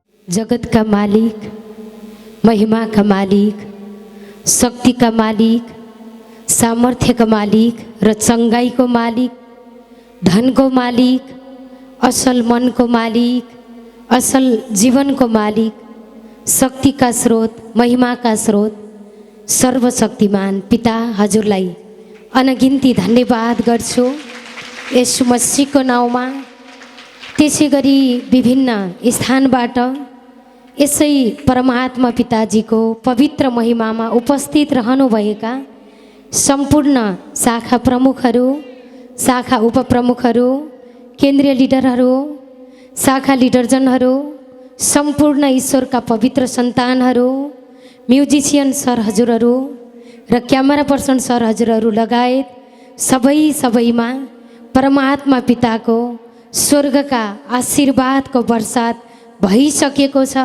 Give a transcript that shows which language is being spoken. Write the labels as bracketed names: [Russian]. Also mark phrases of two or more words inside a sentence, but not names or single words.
[Hindi] जगत का मालिक, महिमा का मालिक, शक्ति का मालिक, सामर्थ्य का मालिक [Nepali] र चंगाई को मालिक, धन को मालिक, असल मन को मालिक, असल जीवन को मालिक, [Hindi] शक्ति का स्रोत, महिमा का स्रोत, [Nepali] सर्वशक्तिमान पिता हजुरलाई अनगिन्ती धन्यवाद गर्छु। यसु मसीहको नाउँमा त्यसै गरी विभिन्न स्थानबाट यसै परमात्मा पिताजीको पवित्र महिमामा उपस्थित रहनुभएका सम्पूर्ण शाखा प्रमुखहरू, शाखा उपप्रमुखहरू, केन्द्रीय लिडरहरू, शाखा लिडरजनहरू, सम्पूर्ण ईश्वरका पवित्र सन्तानहरू, [English] musician sir [Nepali] हजुरहरू र [English] camera person sir [Nepali] हजुरहरू लगायत सबैमा परमात्मा पिताको स्वर्गका आशीर्वादको वर्षात भइसकेको छ।